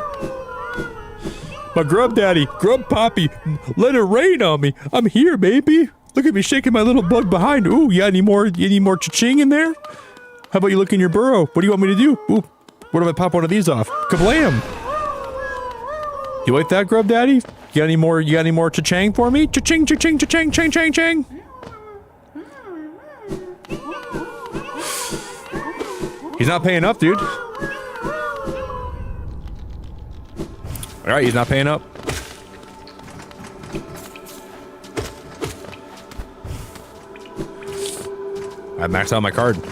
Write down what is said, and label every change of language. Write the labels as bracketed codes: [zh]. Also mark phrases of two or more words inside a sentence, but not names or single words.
[en] My grub daddy, grub poppy, let it rain on me. I'm here, baby. Look at me shaking my little bug behind. Ooh, you got any more cha-ching in there? How about you look in your burrow? What do you want me to do? Ooh, what if I pop one of these off? Kablam! You like that, grub daddy? You got any more cha-chang for me? Cha-ching, cha-ching, cha-ching, chang, chang, chang. He's not paying up, dude. Alright, he's not paying up. I maxed out my card.